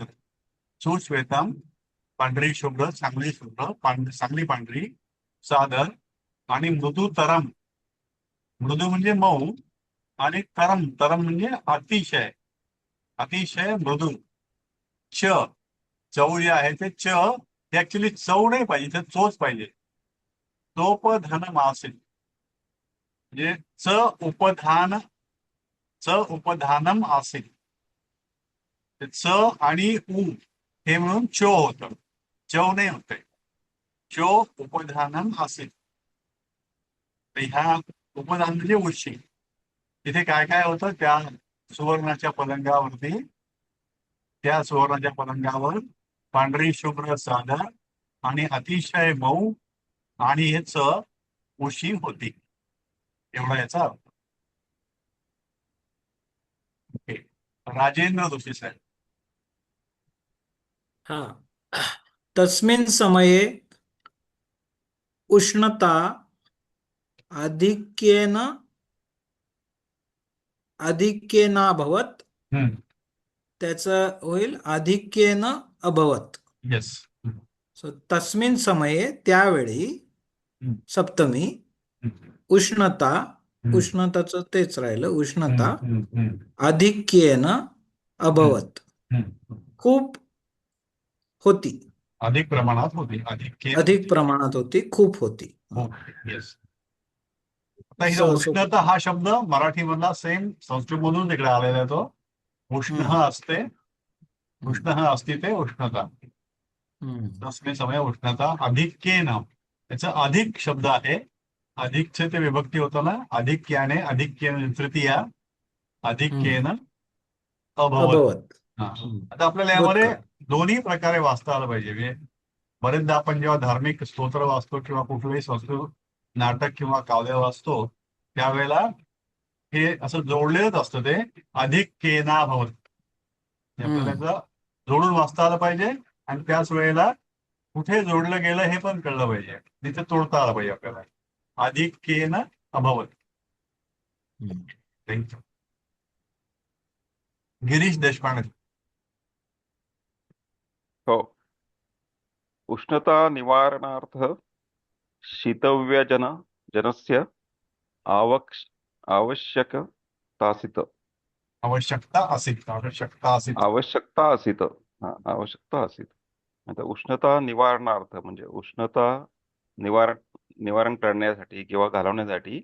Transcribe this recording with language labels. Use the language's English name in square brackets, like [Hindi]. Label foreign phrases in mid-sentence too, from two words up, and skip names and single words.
[Marathi] सुश्वेतम पांढरी शुभ्र, चांगली शुभ्र, चांगली पांढरी चादर. आणि मृदुतरम. मृदू म्हणजे मऊ, आणि तरम म्हणजे अतिशय, अतिशय मृदू. च चव जे आहे ते हे ऍक्च्युली चव नाही पाहिजे, ते चोच पाहिजे. [Sanskrit] चोपधनम आसीत म्हणजे उपधानम आसीत. च आणि उ हे म्हणून चो होतं. चव नाही होते. चो उपधानम आसीत. [Marathi] ह्या उपधान म्हणजे उशी. तिथे काय काय होतं त्या सुवर्णाच्या पलंगावरती. त्या सुवर्णाच्या पलंगावर पांढरी शुभ्र चादर आणि अतिशय मऊ आणि हेच उशी होती. एवढा याचा अर्थ. ओके. राजेंद्र जोशी साहेब. हा. [Sanskrit] तस्मिन् समये उष्णता आधिक्येनाभवत्. हम्म. [Marathi] त्याचं होईल [Sanskrit] आधिक्येन अभवत. [Marathi] येस. सो [Sanskrit] तस्मिन् समये [Marathi] त्यावेळी, सप्तमी, उष्णता, उष्णताचं तेच राहिलं, [Sanskrit] उष्णता आधिक्येन अभवत, [Marathi] खूप होती. अधिक प्रमाणात होती. अधिक प्रमाणात होती, खूप होती. येस. आता इथे उष्णता हा शब्द मराठीमधला सेम संस्कृत मधून तिकडे आलेला आहे. तो उष्ण असते, उष्ण असते ते उष्णता. [Sanskrit] तस्मिन् समये उष्णता आधिक्येन, [Marathi] त्याचा अधिक शब्द आहे. अधिकचे ते विभक्ती होतं ना, [Sanskrit] अधिक्याने अधिक्येन तृतीया अधिक्येन अभवत. अभवत. [Marathi] हा. आता आपल्याला यामध्ये भूतकाळ. दोन्ही प्रकारे वाचता आलं पाहिजे. म्हणजे बरेचदा आपण जेव्हा धार्मिक स्तोत्र वाचतो किंवा कुठलंही संस्कृत नाटक किंवा काव्य वाचतो त्यावेळेला हे असं जोडलेलंच असतं ते [Sanskrit] अधिक्येना भवत. [Marathi] आपल्याला याचं जोडून वाचता आलं पाहिजे आणि त्याच वेळेला कुठे जोडलं गेलं हे पण कळलं पाहिजे. तिथे तोडता आलं पाहिजे आपल्याला. [Sanskrit] अधिक्येन अभवत. [English] Thank you. [Marathi] गिरीश देशपांडे. [Sanskrit] हो. उष्णता निवारणार्थ जनस्य आवश्यकतासित आवश्यकता आसीत. आवश्यकता आसीत. आवश्यकता आसीत. आवश्यकता आसीत. [Marathi] आता [Sanskrit] उष्णता निवारणार्थ [Marathi] म्हणजे उष्णता निवारण करण्यासाठी किंवा घालवण्यासाठी